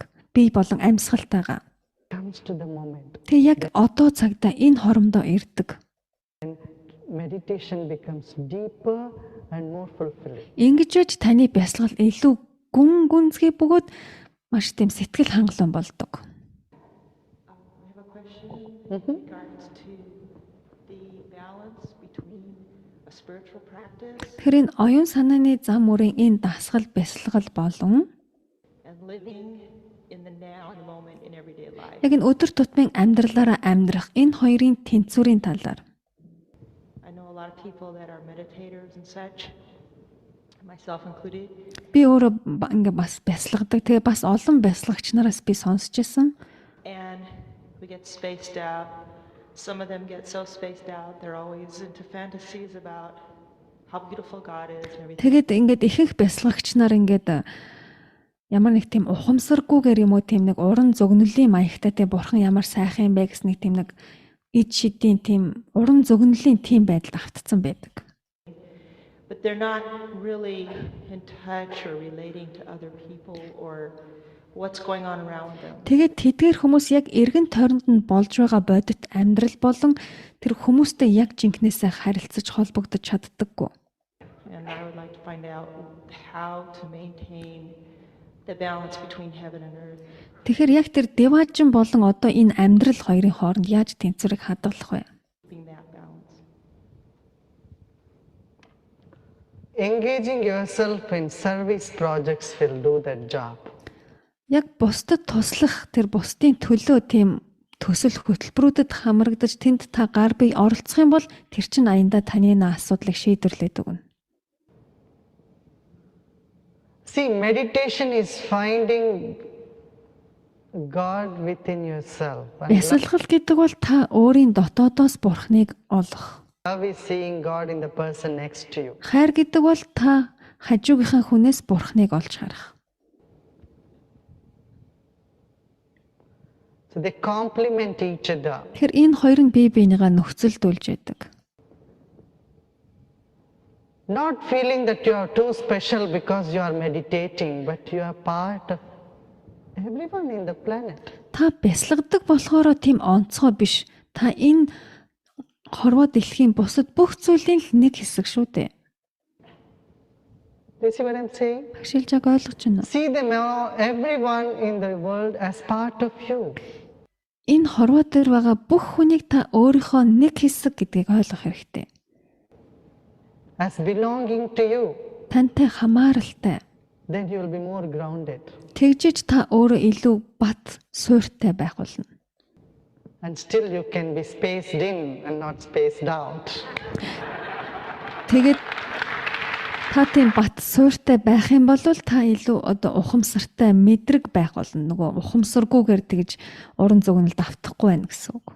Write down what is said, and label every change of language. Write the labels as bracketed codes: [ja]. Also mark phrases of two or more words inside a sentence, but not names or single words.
[mn] Бие болон амьсгалтайгаа. [en] Comes to the moment. [mn] Тэг яг одоо цагта энэ хоромдоо ирдэг. [en] Meditation becomes deeper and more fulfilling. [mn] Ингэж байж таны бясалгал илүү гүн гүнзгий бөгөөд маш тийм сэтгэл хангалуун болдог. [en] I have a question in regards to the balance between a spiritual practice [mn] Тэгэхээр энэ оюун санааны зам үрийн энэ дасгал бясалгал болон [en] and living in the now and moment in everyday life. [mn] яг энэ өдөр тутмын амьдралаараа амьдрах энэ хоёрын тэнцвэрийн талаар [en] I know a lot of people that are meditators and such, myself included, [mn] би өөрөө ингээ бас бясалгадаг. Тэгээ бас олон бясалгагч нараас би сонсч байсан. [en] and we get spaced out. Some of them get so spaced out, they're always into fantasies about how beautiful God is and everything. [mn] Тэгээд ингээд ихэнх бясалгагч нар ингээд ямар нэг тийм ухамсаргүйгээр юм уу тийм нэг уран зөгнөлийн маягтай те бурхан ямар сайхан юм бэ гэсэн нэг тийм нэг ид шидийн тийм уран зөгнөлийн тийм байдалд автцсан байдаг. [en] But they're not really in touch or relating to other people or what's going on around them. [mn] Тэгээд тэдгээр хүмүүс яг эргэн тойронд нь болж байгаа бодит амьдрал болон тэр хүмүүстэй яг жинкнээсээ харилцаж холбогдож чаддаггүй. [en] And I would like to find out how to maintain the balance between heaven and earth. [mn] Тэгэхээр яг тэр деважин болон одоо энэ амьдрал хоёрын хооронд яаж тэнцвэрийг хадгалах вэ? [en] Keeping that balance. Engaging yourself in service projects will do that job. [mn] Яг бусдад туслах тэр бусдын төлөө тийм төсөл хөтөлбөрүүдэд хамрагдаж тэнд та гар бие оролцох юм бол тэр чинь аяндаа таны асуудлыг шийдвэрлээд өгнө. [en] See, meditation is finding God within yourself. And [mn] Бясалгал гэдэг бол та өөрийн дотоодоос бурхныг олох. [en] love is seeing God in the person next to you. [mn] Хайр гэдэг бол та хажуугийнхаа хүнээс бурхныг олж харах. [en] So they complement each other. [mn] Тэгэхээр энэ хоёр нь бие биенийгээ нөхцөлдүүлж байдаг. [en] Not feeling that you are too special because you are meditating, but you are part of everyone in the planet. [mn] та бясалгадаг болохоор тийм онцгой биш. Та энэ хорвоо дэлхийн бусад бүх зүйлийн л нэг хэсэг шүү дээ. [en] You see what I'm saying? [mn] Багшилж яг ойлгож байна уу? [en] See them all, everyone in the world as part of you. [mn] Энэ хорвоо дээр байгаа бүх хүнийг та өөрийнхөө нэг хэсэг гэдгийг ойлгох хэрэгтэй. [en] As belonging to you. [mn] Тантай хамааралтай. [en] Then you will be more grounded. [mn] Тэгжиж та өөрөө илүү бат суйртай байх болно. [en] And still you can be spaced in and not spaced out. [mn] Тэгээд та тийм бат суйртай байх юм бол та илүү одоо ухамсартай мэдрэг байх болно. Нөгөө ухамсаргүйгээр тэгж уран зөгнөлд автахгүй байх гэсэн үг.